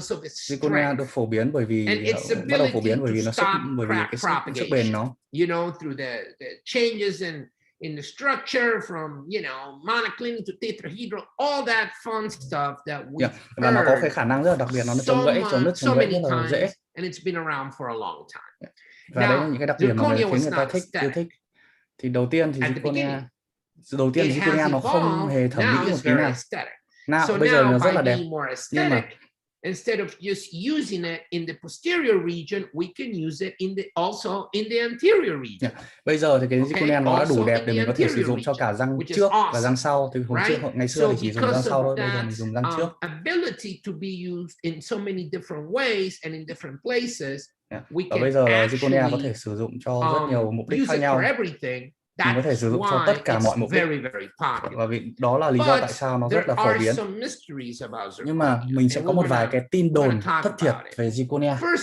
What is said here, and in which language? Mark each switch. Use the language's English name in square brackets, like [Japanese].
[Vietnamese] Zirconia được phổ biến bởi vì bắt đầu phổ biến bởi vì nó cái sức bền nó. [English] Through the changes in the structure from monoclinic to tetrahedral, all that fun stuff that we [Vietnamese] và nó có cái khả năng rất là đặc biệt, nó chống gãy, chống nứt, chống gãy rất là dễ. [English] And it's been around for a long time. [Vietnamese] Và đấy là những cái đặc điểm mà khiến người ta yêu thích. Thì đầu tiên thì Zirconia nó không hề thẩm mỹ một tí nào. Bây giờ nó rất là đẹp. Nhưng mà [English] instead of just using it in the posterior region, we can use it also in the anterior region. [Vietnamese] Bây giờ thì cái zirconia nó đã đủ đẹp để mình có thể sử dụng cho cả răng trước và răng sau. Thì ngày xưa thì chỉ dùng răng sau thôi, bây giờ mình dùng răng trước. [English] Ability to be used in so many different ways and in different places. [Vietnamese] Và bây giờ zirconia có thể sử dụng cho rất nhiều mục đích khác nhau. Mình có thể sử dụng cho tất cả mọi mục đích. Và vì đó là lý do tại sao nó rất là phổ biến. Nhưng mà mình sẽ có một vài cái tin đồn thất thiệt về zirconia.